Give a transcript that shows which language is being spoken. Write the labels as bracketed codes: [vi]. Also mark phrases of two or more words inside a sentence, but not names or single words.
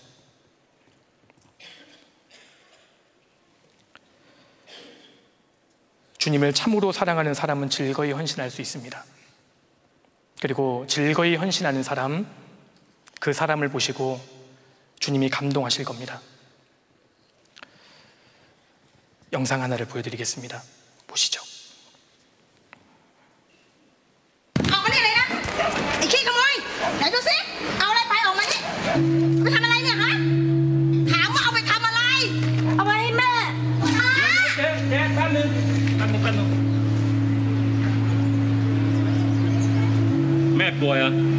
[ko] 주님을 참으로 사랑하는 사람은 즐거이 헌신할 수 있습니다. 그리고 즐거이 헌신하는 사람, 그 사람을 보시고 주님이 감동하실 겁니다. 영상 하나를 보여드리겠습니다. 보시죠. [th] ออกมานี่เลยนะไอ้ขี้ขโมยไหนดูสิเอาอะไรไปออกมานี่ไปทำอะไรเนี่ยฮะถามว่าเอาไปทำอะไรเอาไปให้แม่ฮะ แป๊บนึง แม่ป่วยเหรอ